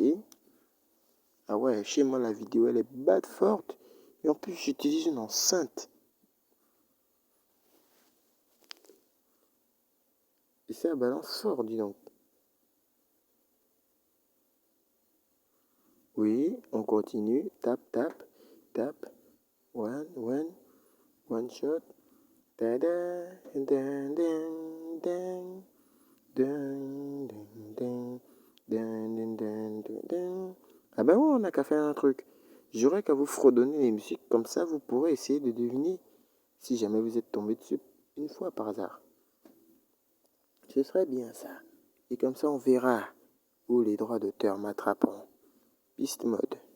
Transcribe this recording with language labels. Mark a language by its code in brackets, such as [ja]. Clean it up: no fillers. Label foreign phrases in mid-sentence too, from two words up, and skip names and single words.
[fr] Ah ouais, chez moi, la vidéo, elle est bad forte. Et en plus, j'utilise une enceinte. Et ça balance fort, dis donc. Oui, on continue. Tap, tap, tap. [en] One shot. Ta-da, dun, dun, dun, dun, dun, dun, dun, dun, dun. [fr] Ah ben ouais, on n'a qu'à faire un truc. J'aurais qu'à vous fredonner les musiques, comme ça vous pourrez essayer de deviner si jamais vous êtes tombé dessus une fois par hasard. Ce serait bien ça. Et comme ça on verra où les droits d'auteur m'attraperont. [en] Beast mode.